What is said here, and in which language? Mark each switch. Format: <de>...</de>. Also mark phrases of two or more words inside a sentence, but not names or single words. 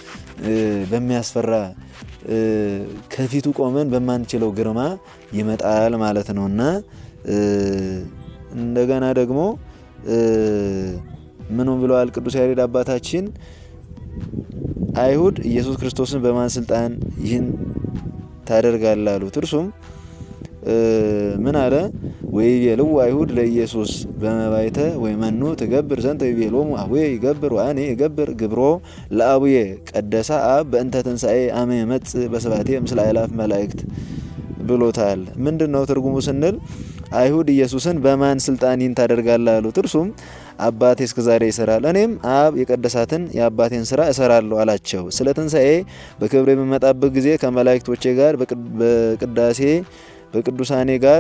<am>በሚያስፈራ ከፊቱ ቆመን በማንችለው ግርማ ይመጣል ማለት ነውና እንደገና ደግሞ ምንም ብለዋል ቅዱስ ያሬድ አባታችን አይሁድ ኢየሱስ ክርስቶስን በማን ስልጣን ይህን ታደርጋለህ አሉት። እርሱም ምን አለ?</am> <gez>ወይቤልው አይሁድ ለኢየሱስ በመባይተ ወይመኑ ትገብር ዘንተ ወይቤሎሙ አቡየ ይገብር ወአኔ ይገብር ግብሮ ለአቡየ ቀደሳ አብ በእንተ ትንሣኤ አመ ይመጽእ በስብሐቴ ምስለ አእላፍ መላእክት</gez> <am>ብሎታል። ምንድነው ትርጉሙ ስንል አይሁድ ኢየሱስን በማን ስልጣን ይህን ታደርጋለህ አሉት። እርሱም አባቴ እስከዛሬ ይሰራል፣ እኔም አብ የቀደሳትን የአባቴን ስራ እሰራለሁ አላቸው። ስለ ትንሣኤ በክብር የምመጣበት ጊዜ ከመላእክቶቼ ጋር በቅዳሴ በቅዱሳኔ ጋር</am>